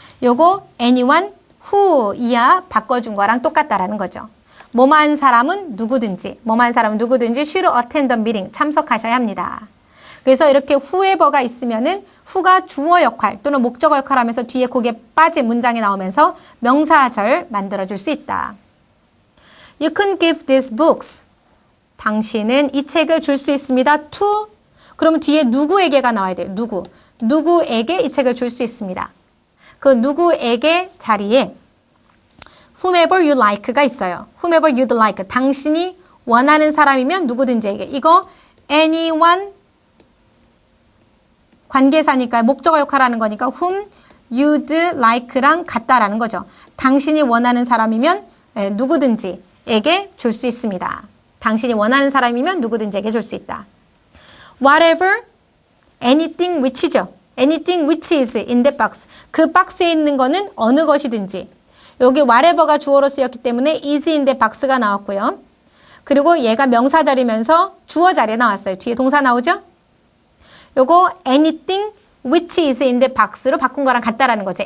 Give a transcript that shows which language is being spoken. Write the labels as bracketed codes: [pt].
[ko] 요거 anyone who 이하 바꿔준 거랑 똑같다라는 거죠. 뭐만 사람은 누구든지 [en] should attend the meeting [ko] 참석하셔야 합니다. 그래서 이렇게 whoever가 있으면은 who가 주어 역할 또는 목적어 역할을 하면서 뒤에 거기에 빠진 문장이 나오면서 명사절 만들어줄 수 있다. [en] You can give these books. [ko] 당신은 이 책을 줄 수 있습니다. to 그러면 뒤에 누구에게가 나와야 돼요. 누구에게 이 책을 줄 수 있습니다. 그 누구에게 자리에 whomever you like가 있어요. [en] whomever you'd like. [ko] 당신이 원하는 사람이면 누구든지에게. 이거 anyone 관계사니까 목적어 역할하는 거니까 whom you'd like랑 같다라는 거죠. 당신이 원하는 사람이면 누구든지에게 줄 수 있습니다. 당신이 원하는 사람이면 누구든지에게 줄 수 있다. [en] Whatever, anything which죠. anything which is in that box. [ko] 그 박스에 있는 거는 어느 것이든지. 여기 whatever가 주어로 쓰였기 때문에 is in that box가 나왔고요. 그리고 얘가 명사 자리면서 주어 자리에 나왔어요. 뒤에 동사 나오죠? [en] 요거 anything which is in that box로 [ko] 바꾼 거랑 같다라는 거죠.